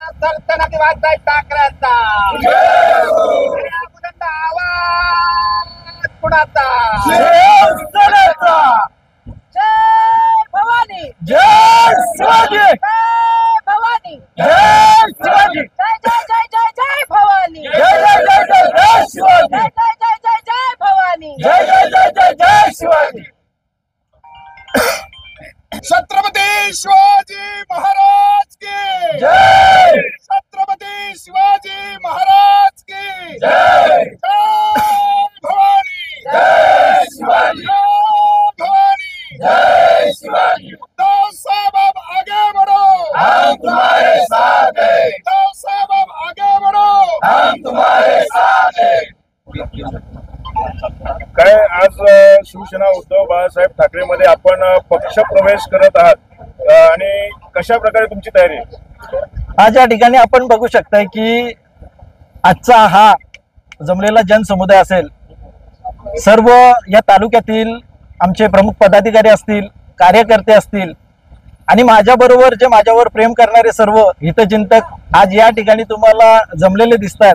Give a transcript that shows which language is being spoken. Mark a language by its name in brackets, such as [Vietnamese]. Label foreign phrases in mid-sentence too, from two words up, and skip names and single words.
[Marathi] सल्तनती बाळासाहेब ठाकरेंचा बुलंद आवाज कुणाचा? शिवसेनेचा. जय भवानी, जय शिवाजी, जय भवानी, जय शिवाजी, जय जय जय जय जय भवानी, जय जय जय जय जय शिवाजी, जय जय जय जय जय भवानी, जय जय जय जय जय शिवाजी. [Hindi] छत्रपती शिवाजी महाराज की जय. छत्रपती शिवाजी महाराज की जय. [Marathi] जय भवानी, जय शिवाजी, जय भवानी, जय शिवाजी. [Hindi] उद्धव साहब अब आगे बढ़ो, हम तुम्हारे साथ हैं, उद्धव साहब अब आगे बढ़ो. हम तुम्हारे साथ हैं. [Marathi] काय आज शिवसेना उद्धव बाळासाहेब ठाकरे मध्ये आपण पक्ष प्रवेश करत आहात आणि कशा प्रकारे तुमची तयारी आहे? आज या ठिकाणी आपण बघू शकताय की आजचा हा जमलेला जनसमुदाय असेल, सर्व या तालुक्यातील आमचे प्रमुख पदाधिकारी असतील, कार्यकर्ते असतील आणि माझ्याबरोबर जे माझ्यावर प्रेम करणारे सर्व हितचिंतक आज या ठिकाणी तुम्हाला जमलेले दिसतात.